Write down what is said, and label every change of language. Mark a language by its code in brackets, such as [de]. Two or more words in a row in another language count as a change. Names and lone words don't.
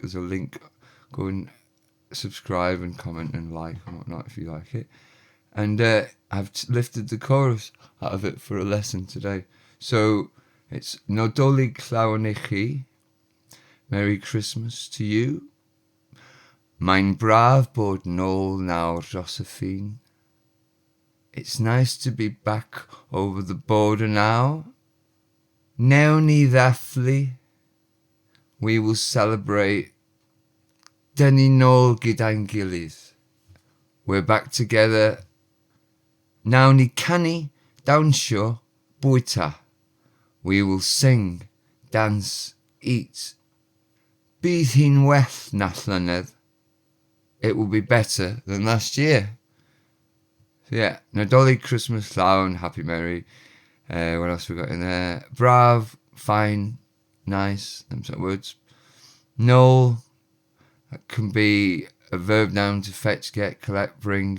[en] There's a link. Go and subscribe and comment and like and whatnot if you like it. And I've lifted the chorus out of it for a lesson today. So it's [cy] Nadolig llawn I chi. [en] Merry Christmas to you. [cy] Mae'n braf bod nôl nawr dros y ffin. [en] It's nice to be back over the border now. [cy] Newn ni ddathlu. [en] We will celebrate. [cy] Dyn ni nôl gyda'n gilydd. [en] We're back together. [cy] Nawn ni canu, dawnsio, bwyta. [en] We will sing, dance, eat. [cy] Bydd hi'n well na llynedd. [en] It will be better than last year. So yeah, [cy] Nadolig, Christmas, llawn, [en] happy, merry. What else we got in there? Brav, fine, nice, them sort of words. Nôl, that can be a verb noun to fetch, get, collect, bring.